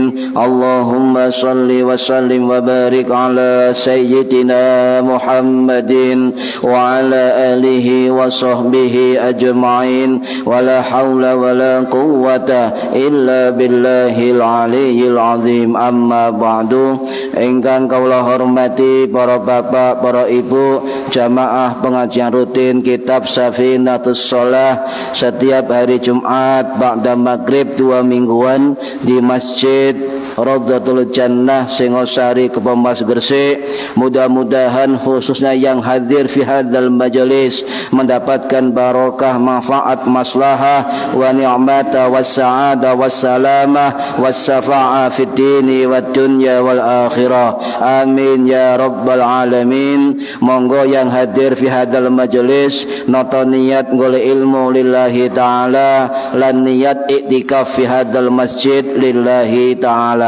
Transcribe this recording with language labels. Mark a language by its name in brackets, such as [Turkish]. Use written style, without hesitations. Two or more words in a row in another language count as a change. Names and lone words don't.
[Arabic] اللهم صل وسلم وبارك على سيدنا محمد وعلى آله وصحبه أجمعين. ولا حول ولا قوة إلا بالله العلي العظيم. أما بعد. [Javanese] Ingkang kula hormati para bapak, para ibu, [Indonesian] jamaah pengajian rutin kitab Safinatus Shalah setiap hari Jumat ba'da maghrib 2 mingguan di Masjid Raudhatul Jannah Singosari Kepomas Gresik. Mudah-mudahan khususnya yang hadir [Arabic] في هذا المجلس [Indonesian] mendapatkan barokah, manfaat, maslahah [Arabic] ونعمة والسعادة والسلامة والشفاعة في الدين والدنيا والآخرة. آمين يا رب العالمين. [Javanese] Monggo [Indonesian] yang hadir [Arabic] في هذا المجلس [Javanese] nata niat golek ilmu [Arabic] لله تعالى [Javanese] lan niat iktikaf [Arabic] في هذا المسجد لله تعالى.